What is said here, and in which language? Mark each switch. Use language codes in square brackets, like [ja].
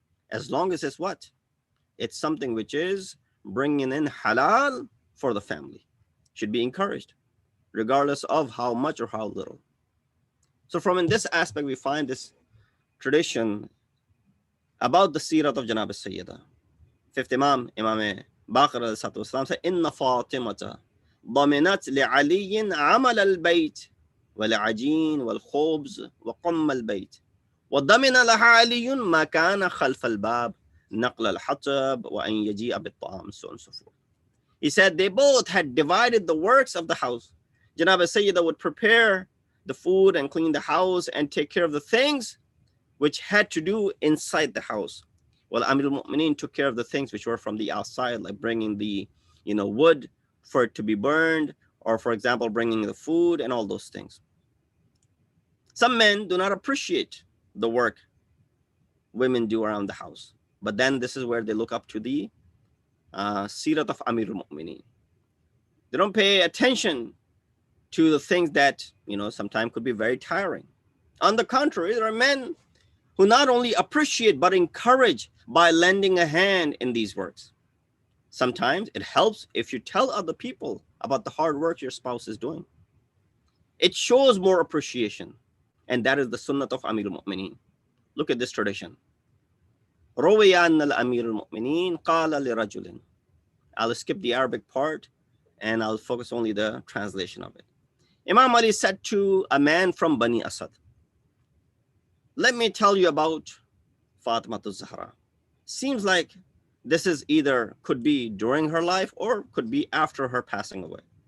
[en] As long as it's what? It's something which is bringing in halal for the family. Should be encouraged, regardless of how much or how little. So from in this aspect, we find this tradition about the Sirat of Janab al-Sayyida. Fifth Imam Baqir al-Salam said, [ar] Inna Fatimata ضمنت لعلي عمل البيت والعجين والخبز وقم البيت وضمن لها علي ما كان خلف الباب نقل الحطب وأن يجيء بالطعام, [en] so on and so forth. He said they both had divided the works of the house. Janab al-Sayyida would prepare the food and clean the house and take care of the things which had to do inside the house. Well, Amir al-Mu'mineen took care of the things which were from the outside, like bringing the wood for it to be burned, or for example, bringing the food and all those things. Some men do not appreciate the work women do around the house. But then this is where they look up to the Sirat of Amir al-Mu'mineen. They don't pay attention to the things that, sometimes could be very tiring. On the contrary, there are men who not only appreciate but encourage by lending a hand in these works. Sometimes it helps if you tell other people about the hard work your spouse is doing. It shows more appreciation. And that is the sunnah of Amir al-Mu'mineen. Look at this tradition. [ar] روي أن الأمير المؤمنين قال لرجل. [en] I'll skip the Arabic part and I'll focus only the translation of it. Imam Ali said to a man from Bani Asad, let me tell you about Fatima Zahra. Seems like this is either could be during her life or could be after her passing away.